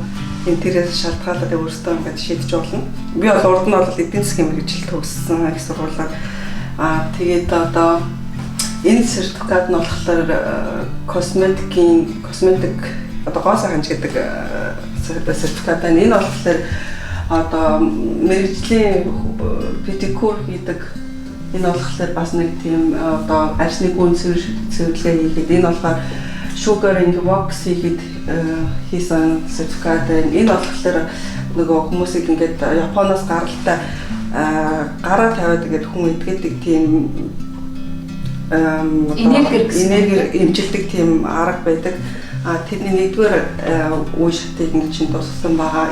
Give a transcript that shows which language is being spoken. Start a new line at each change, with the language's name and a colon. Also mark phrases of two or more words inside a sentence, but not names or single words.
Mongolian: Интерес шалтгаалаад өөртөө ингээд шийдэж болно. Би бол урд нь бол эдийн засгийн мэргэжил төгссөн их сургуулаар тэгээд одоо энэ сертификат нь болохоор косметик одоо гоо сайханч гэдэг сертификат байна. Энэ болохоор одоо мэргэжлийн педикюр хийдэг. Энэ болохоор бас нэг тийм одоо арьсны гүн цэвэрлэгээ хийхэд энэ болохоор
English: sugar and wax
Mongolian: хийхэд хийсэн сертификат байна. Энэ болохоор нөгөө хүмүүсийг ингээд Японоос гаралтай гараа тавиад ингээд хүн идгээд тийм энерги имжилдэг тийм арга байдаг. Тэрний нэгдүгээр үе шатыг нэг чинь дууссан байгаа.